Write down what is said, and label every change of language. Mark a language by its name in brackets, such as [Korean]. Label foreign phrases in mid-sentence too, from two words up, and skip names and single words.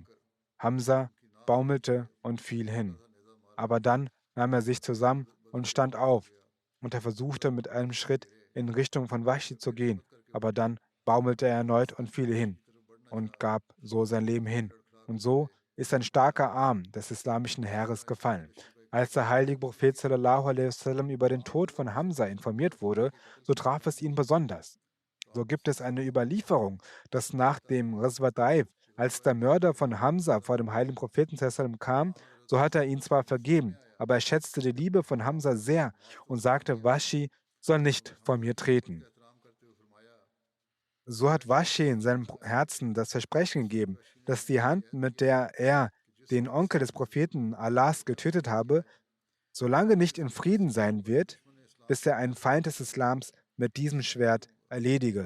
[German] Hamza baumelte und fiel hin. Aber dann nahm er sich zusammen und stand auf. Und er versuchte mit einem Schritt in Richtung von Washi zu gehen. Aber dann baumelte er erneut und fiel hin und gab so sein Leben hin. Und so ist ein starker Arm des islamischen Heeres gefallen. Als der heilige Prophet [Arabic] صلى الله عليه وسلم [German] über den Tod von Hamza informiert wurde, so traf es ihn besonders. So gibt es eine Überlieferung, dass nach dem Ghazwa Taif, als der Mörder von Hamza vor dem heiligen Propheten [Arabic] صلى الله عليه وسلم [German] kam, so hat er ihn zwar vergeben, aber er schätzte die Liebe von Hamza sehr und sagte, Washi soll nicht vor mir treten. So hat Washi in seinem Herzen das Versprechen gegeben, dass die Hand, mit der er den Onkel des Propheten Allahs getötet habe, solange nicht in Frieden sein wird, bis er einen Feind des Islams mit diesem Schwert erledige.